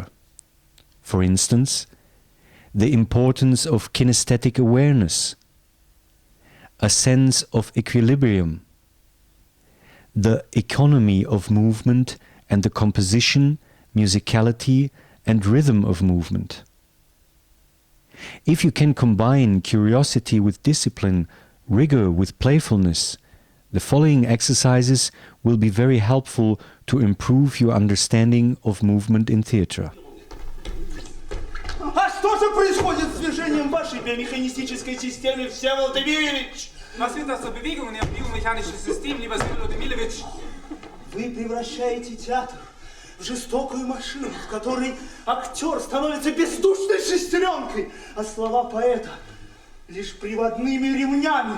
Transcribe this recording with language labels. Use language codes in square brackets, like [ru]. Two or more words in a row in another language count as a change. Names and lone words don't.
[en] For instance, the importance of kinesthetic awareness, a sense of equilibrium, the economy of movement and the composition, musicality and rhythm of movement. If you can combine curiosity with discipline, rigor with playfulness, the following exercises will be very helpful to improve your understanding of movement in theatre. [ru] А что же происходит с движением вашей биомеханистической системы, Всеволод Эмильевич? [de] Was sind das für Bewegungen im biomechanischen System, lieber Всеволод Эмильевич? [ru] Вы превращаете театр в жестокую машину, в которой актер становится бездушной шестеренкой, а слова поэта лишь приводными ремнями.